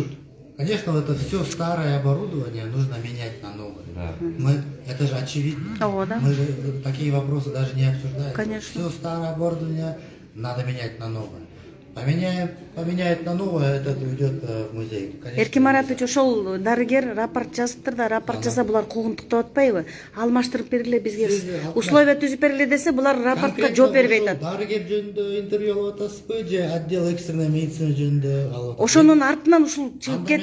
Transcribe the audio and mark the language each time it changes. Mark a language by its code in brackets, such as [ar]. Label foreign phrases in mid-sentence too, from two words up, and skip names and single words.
[ru] конечно, вот это все старое оборудование нужно менять на новое. Да. Это же очевидно. О, да. Мы же такие вопросы даже не обсуждаем. Конечно. Все старое оборудование надо менять на новое. Поменяет на новое, это уйдет в музей. Конечно, [ky] Эркин Маратович ошол дарыгер рапорт жазыптыр да, рапорт жаза булар куугунтук деп атпайбы? Алмаштырып бергиле бизге, условия түзүп бергиле десе, булар рапортко жооп бербей атат. Дарыгер жөнүндө интервью алып атасызбы же [ru] отдел экстренной медицина [ky] жөнүндө алып атасызбы? Ошонун артынан ушул чыгып Анда мен